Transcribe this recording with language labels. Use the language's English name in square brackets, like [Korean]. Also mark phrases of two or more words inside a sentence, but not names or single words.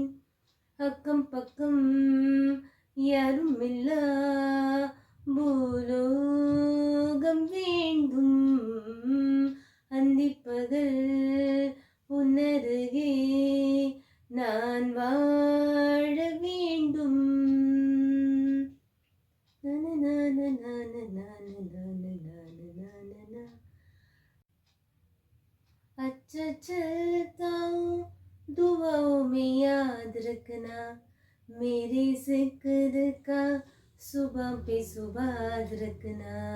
[Tamil] அக்கம் பக்கம் யாரும் இல்லா பூலோகம் வேண்டும். அந்திப்பகல் உன்னருகே நான் வாழ வேண்டும். [Hindi] अच्छा चलता हूँ दुआओं में याद रखना, मेरे जिक्र का सुबह पे सुबाद रखना.